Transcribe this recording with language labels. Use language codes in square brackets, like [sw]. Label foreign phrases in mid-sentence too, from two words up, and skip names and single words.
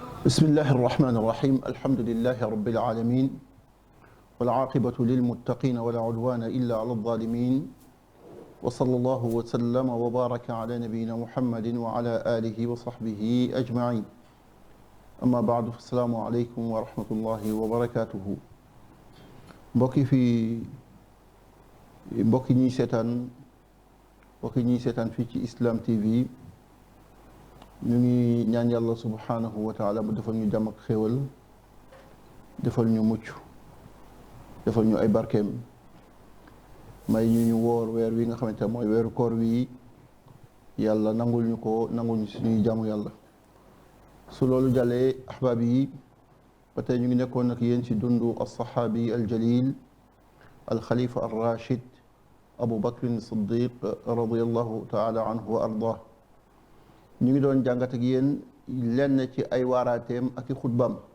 [ar] بسم الله الرحمن الرحيم الحمد لله رب العالمين والعاقبة للمتقين ولا عدوان إلا على الظالمين وصلى الله وسلم وبارك على نبينا محمد وعلى آله وصحبه أجمعين أما بعد فالسلام عليكم ورحمة الله وبركاته [wo] mbokki ñuy seetaan fii ci Islam TV ñu ngi ñaan yàlla [ar] سبحانه وتعالى [wo] mu defal ñu jàmm ak xéewal defal ñu mucc defal ñu ay barkeem may ñu woor weer wi nga xamante ne mooy weeru koor wi yàlla nangul ñu ko nangul ñu suñuy jaamu yàlla su loolu jàllee ahbaab yi ba tey ñu ngi nekkoon ak yéen ci dundu [ar] الصحابي الجليل الخليفة الراشد [wo] abu bakrin siddiq [ar] رضي الله تعالى عنه وأرضاه [wo] ñu ngi doon jàngat ak yéen lenn ci ay waaraateem ak i xutbaam